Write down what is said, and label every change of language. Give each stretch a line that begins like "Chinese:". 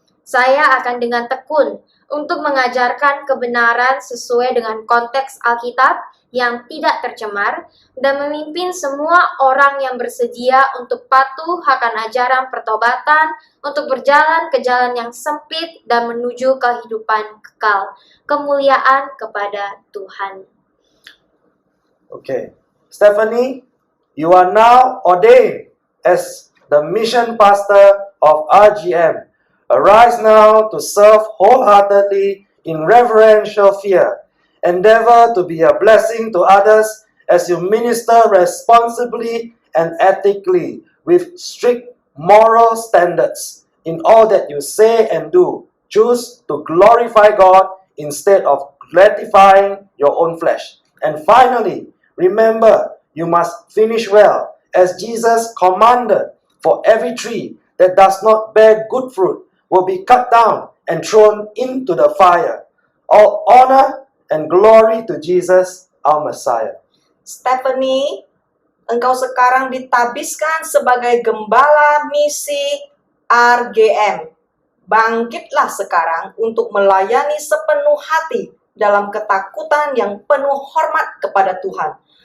Indonesian: Saya akan dengan tekun untuk mengajarkan kebenaran sesuai dengan konteks Alkitab yang tidak tercemar, dan memimpin semua orang yang bersedia untuk patuh akan ajaran pertobatan, untuk berjalan ke jalan yang sempit dan menuju kehidupan kekal. Kemuliaan kepada Tuhan.
English: Okay. Stephanie, you are now ordained as the mission pastor of RGM. Arise now to serve wholeheartedly in reverential fear. Endeavor to be a blessing to others as you minister responsibly and ethically with strict moral standards. In all that you say and do, choose to glorify God instead of gratifying your own flesh. And finally, remember, you must finish well, as Jesus commanded, for every tree that does not bear good fruit will be cut down and thrown into the fire. All honor and glory to Jesus, our Messiah.
Indonesian: Stephanie, engkau sekarang ditabiskan sebagai gembala misi RGM. Bangkitlah sekarang untuk melayani sepenuh hati dalam ketakutan yang penuh hormat kepada Tuhan.